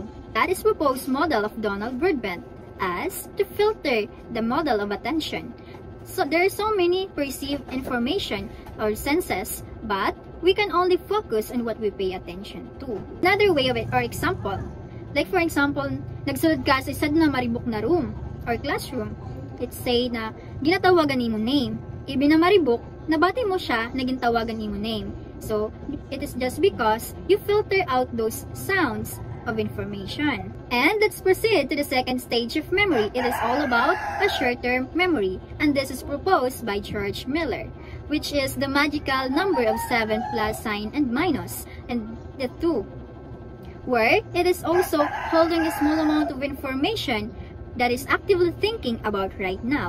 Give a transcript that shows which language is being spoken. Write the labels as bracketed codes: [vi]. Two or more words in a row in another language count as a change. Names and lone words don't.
[en] That is proposed model of Donald Broadbent as to filter the model of attention. So there are so many perceived information or senses, but we can only focus on what we pay attention to. Another way of it or example, like for example, [hil] nagsulod ka sa isa na maribok na [en] room or classroom. Let's say [hil] na ginatawagan ni mo name. Ibinamaribok, nabati mo siya na gintawagan ni mo name. [en] So, it is just because you filter out those sounds of information. And let's proceed to the second stage of memory. It is all about a short-term memory. And this is proposed by George Miller, which is the magical number of 7 plus sign and minus, and the 2, where it is also holding a small amount of information that is actively thinking about right now.